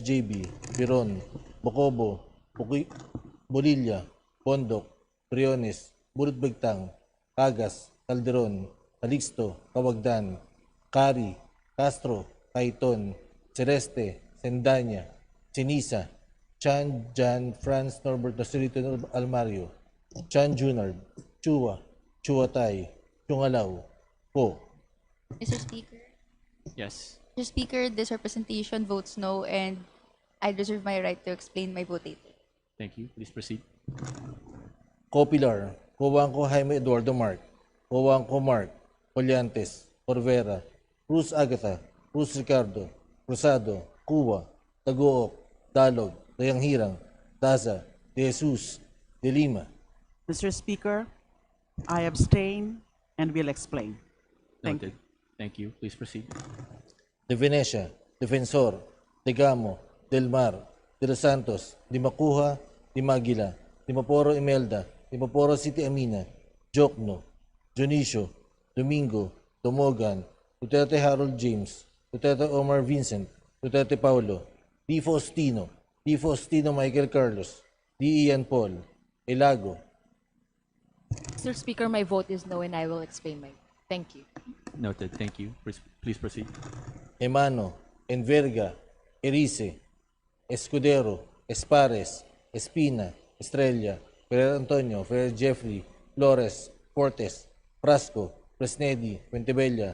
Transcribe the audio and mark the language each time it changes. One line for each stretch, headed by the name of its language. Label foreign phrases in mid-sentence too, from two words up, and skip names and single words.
English: JB, Biron, Bocobo, Bolilla, Bondok, Briones, Bulot Bagtang, Cagas, Calderon, Calixto, Kawagdan, Cari, Castro, Caiton, Celeste, Sendanya, Sinisa, Chan, Jan, Franz, Norbert, Nacerito, Almario, Chan Junard, Chua, Chuatay, Chungalaw, Po. Mr. Speaker. Yes. Mr. Speaker, this representation votes no, and I reserve my right to explain my vote later. Thank you. Please proceed. Copilar, Cobanco Jaime Eduardo Mark, Cobanco Mark, Collantes, Corvera, Cruz Agatha, Cruz Ricardo, Cruzado, Cuba, Tagook, Dalog, Dayanghirang, Daza, De Jesus, De Lima. Mr. Speaker, I abstain and will explain. Thank Noted. Thank you. Please proceed. De Venecia, Defensor, De Gamo, Del Mar, De Los Santos, Di Macuja, Di Maguila, Di Maporo Imelda, Di Maporo City Amina, Jokno, Jonicio, Domingo, Tomogan, Duterte Harold James, Duterte Omar Vincent, Duterte Paulo, Di Faustino, Michael Carlos, Di Ian Paul, Elago. Mr. Speaker, my vote is no and I will explain my vote. Thank you. Noted. Thank you. Please proceed. Emano, Enverga, Erice, Escudero, Espares, Espina, Estrella, Ferrer Antonio, Ferrer Jeffrey, Flores, Fortes, Frasco, Fresnedi, Fuentebella,